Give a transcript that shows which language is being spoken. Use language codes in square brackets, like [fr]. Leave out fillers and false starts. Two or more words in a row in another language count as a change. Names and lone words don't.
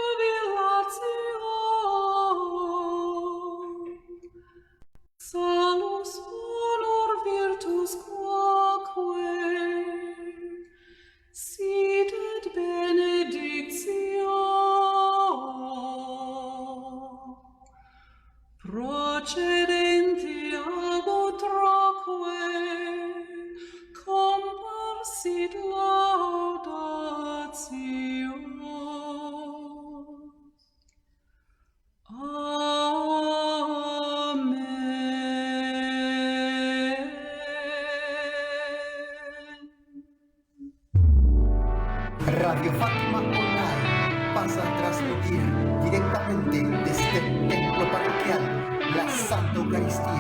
[la] jubilatio, salus honor virtus quoque sit benedictio procedenti ab utroque comparsit laudatio. Amen. [es] Radio Fátima Online pasa a transmitir directamente desde el templo parroquial la Santa Eucaristía.